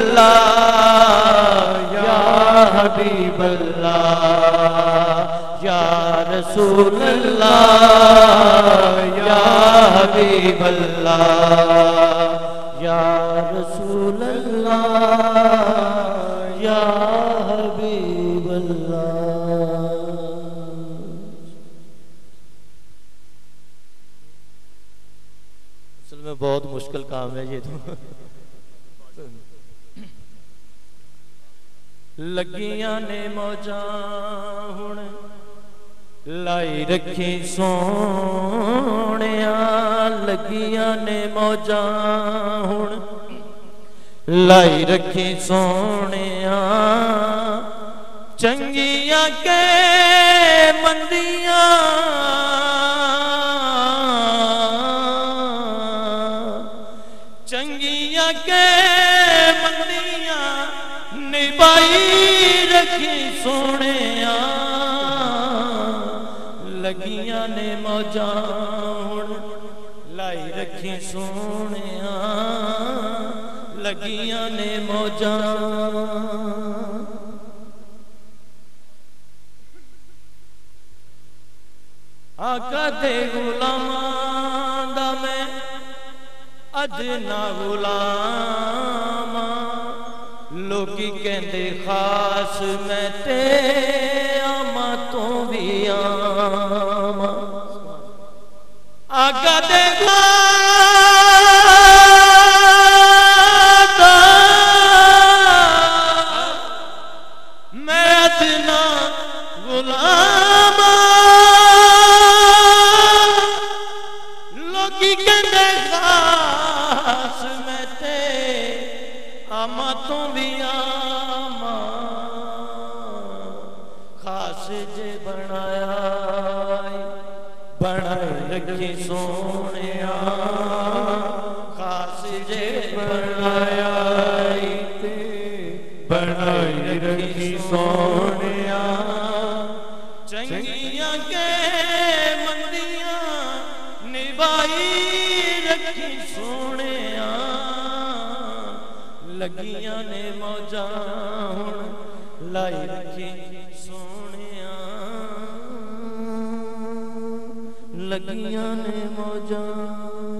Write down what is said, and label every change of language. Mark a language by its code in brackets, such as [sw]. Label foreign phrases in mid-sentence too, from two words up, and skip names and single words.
[ar] اللہ یا حبیب اللہ یا رسول اللہ یا حبیب اللہ یا رسول اللہ یا حبیب اللہ. [ur] اصل میں بہت مشکل کام ہے یہ تو. [pa] لگیاں نے موجاں ہن لائی رکھی سونیاں لگیاں نے موجاں ہن لائی رکھی سونیاں چنگیاں کے مندیاں چنگیاں کے مندیاں نبائی رکھی سونیاں لگیاں نے موجاں ہن لائی رکھی سونیاں لگیاں نے موجاں. آقا دے غلاماں دا میں ادنا غلام لوکی کہندے خاص میں تے آماں تو بھی آماں. آقا دے میں ادنا غلام لوکی کہندے خاص میں تے آماں تو بھی آماں خاص جے بنایا بنائے رکھی سونیاں خاص جے بنایا بنائے رکھی سونیاں چنگیاں کے مندیاں نبائی رکھی سونیاں لگیاں نے موجاں ہن لائی رکھی سونیاں لگیاں نے موجاں.